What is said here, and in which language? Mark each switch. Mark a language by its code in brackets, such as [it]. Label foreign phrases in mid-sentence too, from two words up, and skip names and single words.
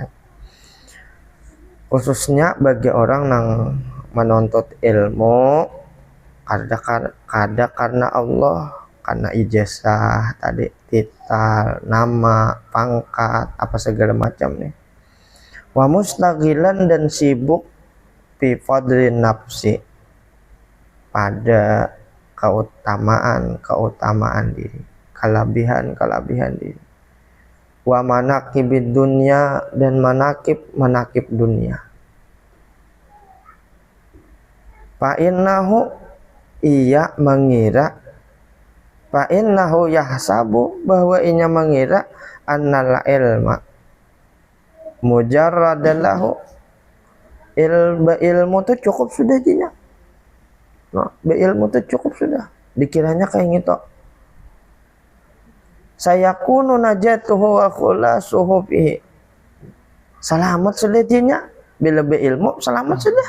[bjn] Khususnya bagi orang nang menuntut ilmu kada karena Allah, karena ijazah tadi, titel, nama, pangkat, apa segala macam nih. [ar] Wa mustaghilan, [id] dan sibuk [ar] fi fadlin nafsi, [id] pada keutamaan diri, kelebihan diri. [ar] Wa manaqibid dunya, [id] dan manakib dunia. [ar] Fa innahu yahsabu, [bjn] bahwa inya mengira [ar] annal ilma mujarradan lahu, [bjn] ilmu tuh cukup sudah jinya. [id] Nah, ilmu tuh cukup sudah, dikiranya kayak gitu. [ar] Sayakunu najatuhu wa khulasuhu fihi, [bjn] selamat sudah jinya bila berilmu, selamat sudah.